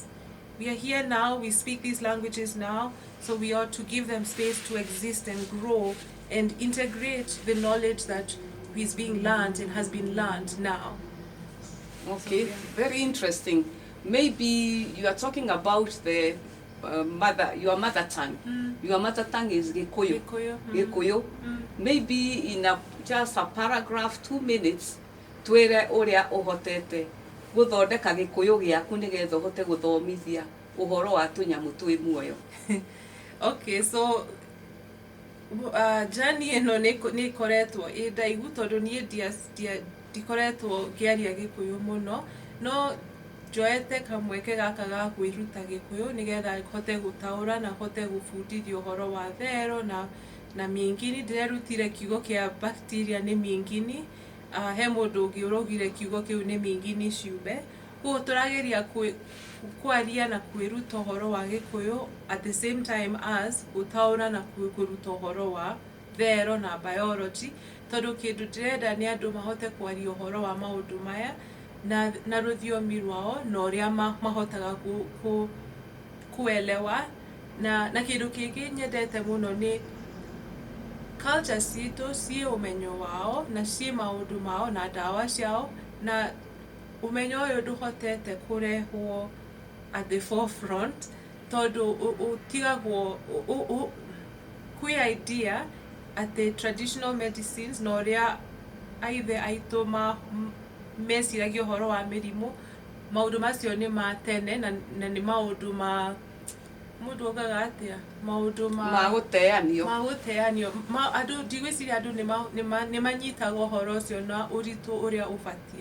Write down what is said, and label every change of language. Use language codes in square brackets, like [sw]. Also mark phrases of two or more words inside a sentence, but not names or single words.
[en] We are here now, we speak these languages now, so we ought to give them space to exist and grow and integrate the knowledge that is being learned and has been learned now. Okay, So, yeah. very interesting. Maybe you are talking about the your mother tongue. Your mother tongue is Gikuyu. Gikuyu. Maybe in just a paragraph, 2 minutes, [ki] twere uria uhotete guthondeka Gikuyu giaku nigetha uhote guthomithia uhoro wa tunyamu twi muoyo. Okay, so journey ino ni koretwo ndaigu tondu nie ndikoretwo ngiaria Gikuyu muno, no njoete kamweke gaka ga kwiruta Gikuyu nigetha hote gutaura na hote gubundithia uhoro wa thero na mingini. Ndirerutire kiugo kia bacteria ni mingini, he mundu ungi urogire kiugo kiu ni mingini ciumbe. Koguo turageria kwaria na kwiruta uhoro wa Gikuyu [en] at the same time as [ki] gutaura na kwiruta uhoro wa thero na biology, tondu kindu ndirenda ni andu mahote kwaria uhoro wa maundu maya na ruthiomi rwao na uria mahotaga kuelewa. Na kindu kingi nyendete muno ni culture citu cie umenyo wao na cie maundu mao na dawa ciao, na umenyo uyu nduhotete kurehwo [en] at the forefront [ki] tondu utigagwo kwi [en] idea at the traditional medicines [ki] na uria aithe aitu mesiragia uhoro wa mirimu. Maundu macio ni ma tene na ni maundu ma mundu ogaga atia maundu ma guteanio andu ndigwiciria andu ni manyitaga uhoro ucio na uritu uria ubatie.